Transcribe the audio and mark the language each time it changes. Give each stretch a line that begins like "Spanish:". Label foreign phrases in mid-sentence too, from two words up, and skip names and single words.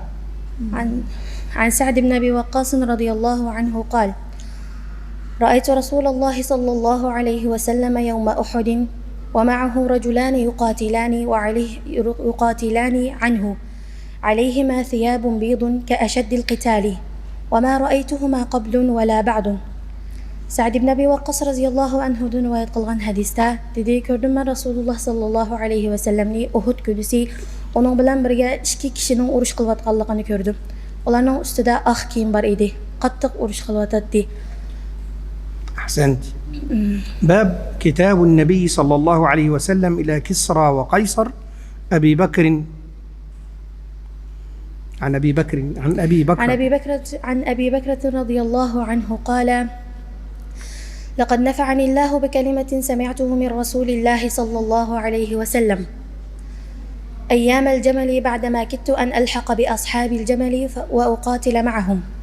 Arabic: عن سعد بن أبي وقاص رضي الله عنه قال رأيت رسول الله صلى الله عليه وسلم يوم أحد ومعه رجلان يقاتلان عنه عليهما ثياب بيض كأشد القتال وما رأيتهما قبل ولا بعد.
Uzbek: Sa'd ibn Abi Waqqas
Arabic: رضي الله عنه
Uzbek: rivoyat qilgan hadisda dedi, ko'rdim men Rasululloh
Arabic: صلى الله عليه وسلم
Uzbek: Uhud kunisi uning bilan birga ikki kishining urush qilayotganligini ko'rdim. Ularning ustida oq kiyim bor edi. Qattiq urush qilayotdi.
Arabic: أحسنت. باب كتاب النبي صلى الله عليه وسلم إلى كسرى وقيصر عن أبي بكر رضي الله عنه قال لقد نفعني الله بكلمة سمعته من رسول الله صلى الله عليه وسلم أيام الجمل بعدما كدت أن ألحق بأصحاب الجمل وأقاتل معهم